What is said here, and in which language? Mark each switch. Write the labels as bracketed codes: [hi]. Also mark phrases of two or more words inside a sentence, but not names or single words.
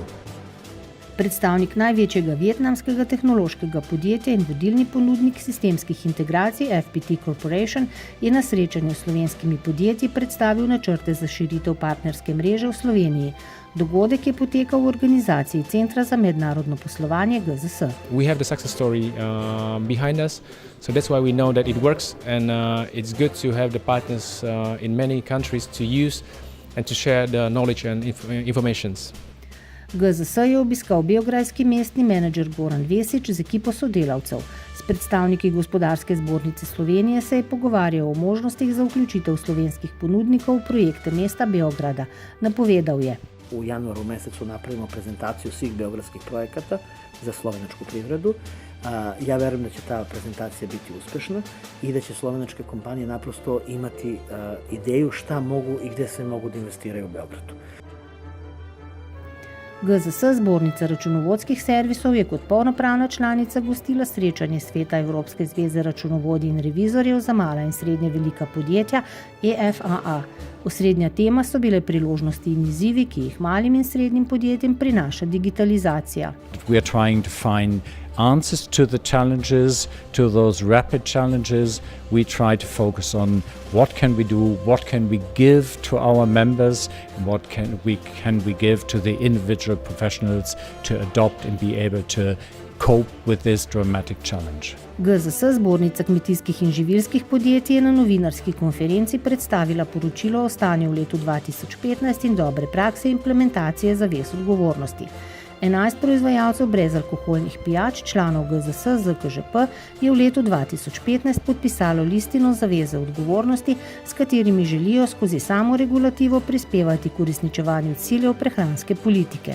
[sl] Predstavnik največjega vietnamskega tehnološkega podjetja in vodilni ponudnik sistemskih integracij FPT Corporation je na srečanju s slovenskimi podjetji predstavil načrte za širitev partnerske mreže v Sloveniji. Dogodek je potekal v organizaciji Centra za mednarodno poslovanje GZS. [en] We have the success story behind us, so that's why we know that it works and it's good to have the partners in many countries to use and to share the knowledge and informations. [sl] GZS je obiskal beograjski mestni menedžer Goran Vesič z ekipo sodelavcev. S predstavniki Gospodarske zbornice Slovenije se je pogovarjal o možnostih za vključitev slovenskih ponudnikov v projekte mesta Beograda. Napovedal je. [sr] U januaru mesecu napravimo prezentaciju svih beogradskih projekata za slovenačku privredu. Ja verujem da će ta prezentacija biti uspešna i da će slovenačke kompanije naprosto imati ideju šta mogu i gde sve mogu da investiraju u Beogradu. [sl] GZS, zbornica računovodskih servisov, je kot polnopravna članica gostila srečanje Sveta Evropske zveze računovodij in revizorjev za mala in srednje velika podjetja EFAA. Osrednja tema so bile priložnosti in izzivi, ki jih malim in srednjim podjetjem prinaša digitalizacija. [en] We are trying to find answers to the challenges, to those rapid challenges. We try to focus on what can we do, what can we give to our members, and what can we give to the individual professionals to adopt and be able to cope with this dramatic challenge. [sl] GZS, zbornica kmetijskih in živilskih podjetij, je na novinarski konferenci predstavila poročilo o stanju v letu 2015 in dobre prakse implementacije zavez odgovornosti. 11 proizvajalcev brezalkoholnih pijač, članov GZS ZKŽP, je v letu 2015 podpisalo listino zaveze odgovornosti, s katerimi želijo skozi samoregulativo prispevati k uresničevanju ciljev prehranske politike.